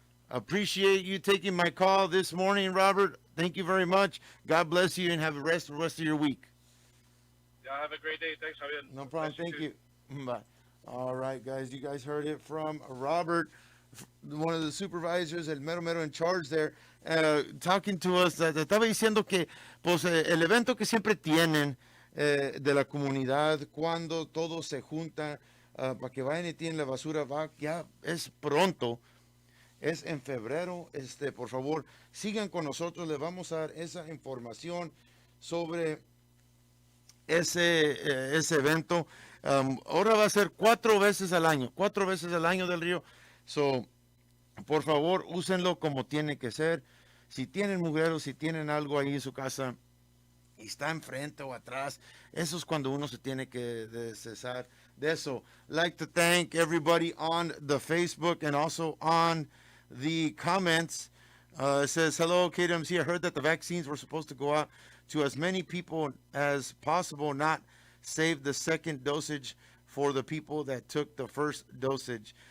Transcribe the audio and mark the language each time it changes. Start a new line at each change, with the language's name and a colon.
English: Appreciate you taking my call this morning, Robert. Thank you very much. God bless you, and have the rest of your week. Yeah, have a great day. Thanks, Javier. No problem. Thank you. Bye. All right, guys. You guys heard it from Robert, one of the supervisors,
Spanish: el mero mero
English: in charge there, talking to us.
Spanish: Estaba diciendo que pues el evento que siempre tienen de la comunidad, cuando todos se juntan para que vayan y tienen la basura, ya es pronto. Es en febrero. Por favor, sigan con nosotros. Les vamos a dar esa información sobre ese evento. Ahora va a ser 4 veces al año del Río.
English: So,
Spanish: por favor, úsenlo como tiene que ser. Si tienen mugreros, si tienen algo ahí en su casa y está enfrente o atrás, eso es cuando uno se tiene que deshacer de eso.
English: Like to thank everybody on the Facebook and also on the comments. It says, hello, KWMC. I heard that the vaccines were supposed to go out to as many people as possible, not save the second dosage for the people that took the first dosage.